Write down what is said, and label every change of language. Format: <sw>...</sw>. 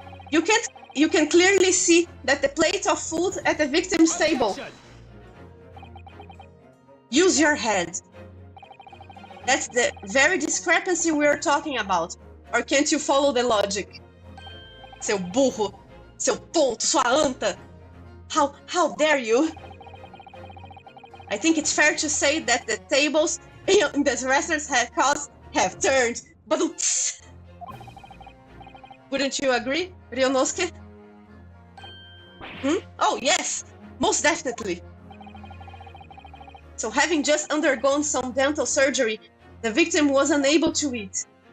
<en>You can clearly see that the plate of food at the victim's table. Use your head. That's the very discrepancy we're talking about. Or can't you follow the logic?</en> <pt>Seu burro, seu tonto, sua anta.</pt> <en>How dare you? I think it's fair to say that the tables in the restaurants have turned. But wouldn't you agree, Ryonosuke? Oh, yes, most definitely. So having just undergone some dental surgery, the victim was unable to eat.</en>